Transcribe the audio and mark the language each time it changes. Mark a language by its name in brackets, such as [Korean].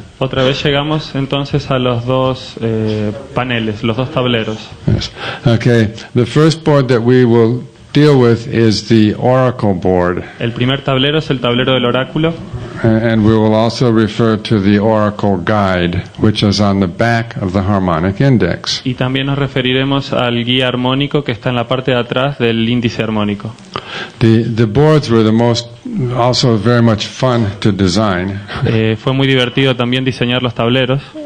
[Spanish] Otra vez llegamos entonces a los 2 paneles, los 2 tableros. [English] Yes. Okay, the first board that we will deal with is the oracle board, [Spanish] El primer tablero es el tablero del oráculo, [English] and we will also refer to the oracle guide, which is on the back of the harmonic index. [Spanish] y también nos referiremos al guía armónico que está en la parte de atrás del índice armónico. [English] The boards were also very much fun to design, [Spanish] Fue muy divertido también diseñar los tableros,